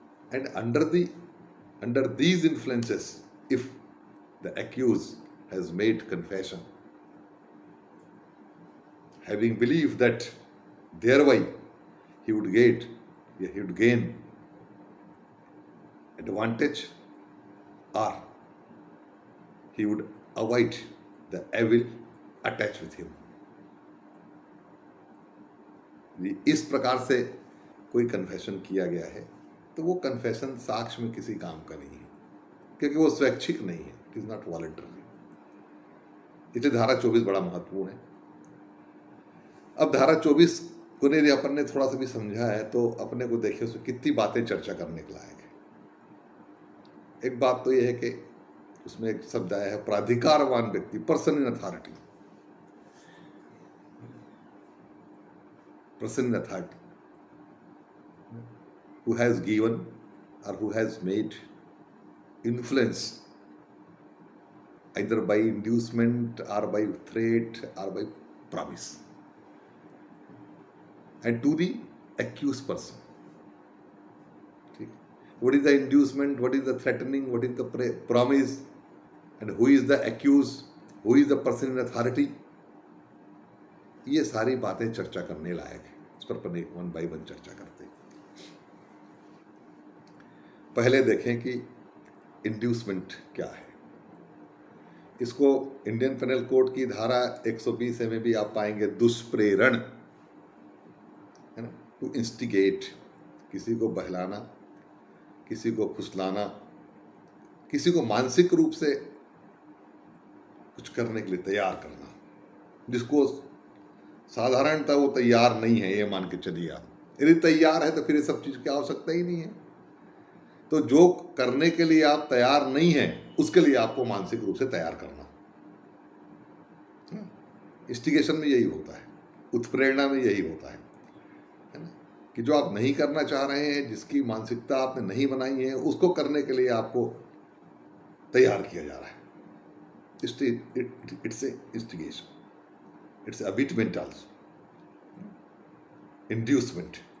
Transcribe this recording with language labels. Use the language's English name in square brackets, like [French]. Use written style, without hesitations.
[English] and under these influences, if the accused has made confession, having believed that thereby he would gain advantage, or he would avoid the evil attached with him. [Hindi] इस प्रकार से कोई confession किया गया है तो वो confession साक्ष्य में किसी काम का नहीं है, क्योंकि वो स्वैच्छिक नहीं है, [English] It is not voluntary. [Hindi] इसलिए धारा 24 बड़ा महत्वपूर्ण है। अब धारा 24 को यदि अपन ने थोड़ा सा भी समझा है तो अपने को देखिए उसमें कितनी बातें चर्चा करने के लायक है। एक बात तो यह है कि उसमें एक शब्द आया है प्राधिकारवान व्यक्ति, person in authority, [English] person in authority who has given or who has made influence either by inducement or by threat or by promise, and to the accused person. What is the inducement, what is the threatening, what is the promise, and who is the accused, who is the person in authority? [Hindi] ये सारी बातें चर्चा करने लायक है। इस पर अपन one by one चर्चा करते हैं। पहले देखें कि इंड्यूसमेंट क्या है। इसको इंडियन पेनल कोड की धारा 120 में भी आप पाएंगे दुष्प्रेरण, है ना, टू इंस्टिगेट, किसी को बहलाना, किसी को फुसलाना, किसी को मानसिक रूप से कुछ करने के लिए तैयार करना, जिसको साधारणतः वो तैयार नहीं है, ये मान के चलिए आप। यदि तैयार है तो फिर ये सब चीज़ की आवश्यकता ही नहीं है। तो जो करने के लिए आप तैयार नहीं है उसके लिए आपको मानसिक रूप से तैयार करना। इंस्टिगेशन में यही होता है, उत्प्रेरणा में यही होता है ना, कि जो आप नहीं करना चाह रहे हैं, जिसकी मानसिकता आपने नहीं बनाई है, उसको करने के लिए आपको तैयार किया जा रहा है। [English] It's a instigation, it's abetment also, inducement।